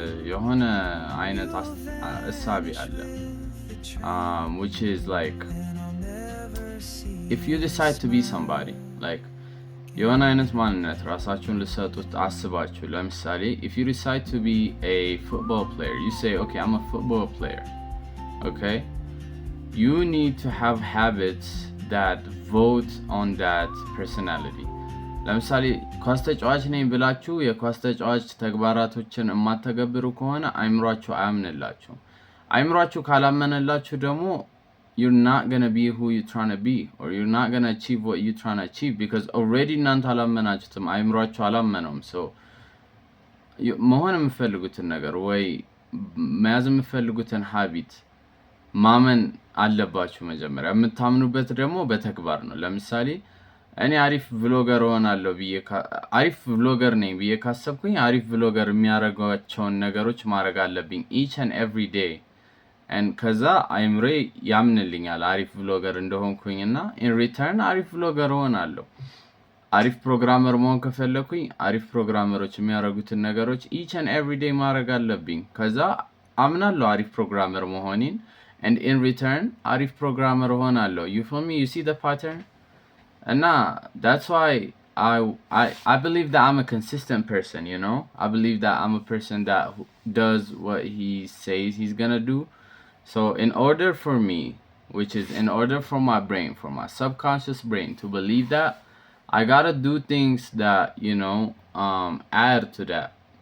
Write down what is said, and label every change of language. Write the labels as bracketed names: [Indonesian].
[Amharic] የሆነ አይነት እሳቤ አለ [English] which is like if you decide to be somebody like [Amharic] የሆነ አይነት ማንነት ራሳችሁን ልሰጡት አስባችሁ ለምሳሌ [English] if you decide to be a football player you say okay I'm a football player okay you need to have habits that vote on that personality. [Amharic] ለምሳሌ ኳስ ተጫዋች ነኝ ብላችሁ የኳስ ተጫዋች ተግባራቶችን የማትተገብሩ ከሆነ አይምሯችሁ አያምንላችሁም። አይምሯችሁ ካላመነላችሁ ደግሞ [English] you're not gonna be who you're trying to be, or you're not gonna achieve what you're trying to achieve, because already [Amharic] እናንተ አላመናችሁትም፣ አይምሯችሁ አላመነውም። [English] so [Amharic] መሆን የምትፈልጉትን ነገር ወይ መያዝ የምትፈልጉትን ሀቢት ማመን አለባችሁ መጀመሪያ። የምታምኑበት ደግሞ በተግባር ነው። ለምሳሌ እኔ አሪፍ ቭሎገር ሆናለሁ አሪፍ ቭሎገር ነኝ ብዬ ካሰብኩኝ አሪፍ ቭሎገር የሚያደርጓቸውን ነገሮች ማድረግ አለብኝ [English] each and every day, and [Amharic] ከዛ አይምሬ ያምንልኛል አሪፍ ቭሎገር እንደሆንኩኝ እና [English] in return [Amharic] አሪፍ ቭሎገር ሆናለሁ። አሪፍ ፕሮግራመር መሆን ከፈለኩኝ አሪፍ ፕሮግራመሮች የሚያደርጉትን ነገሮች [English] each and every day [Amharic] ማድረግ አለብኝ። ከዛ አምናለሁ አሪፍ ፕሮግራመር መሆኔን, [English] and in return [Amharic] አሪፍ ፕሮግራመር ሆናለሁ። [English] you feel me? you see the pattern? And that's why I believe that I'm a consistent person, you know? I believe that I'm a person that does what he says he's gonna do. So in order for me, which is in order for my brain, for my subconscious brain to believe that, I gotta do things that, you know, add to that.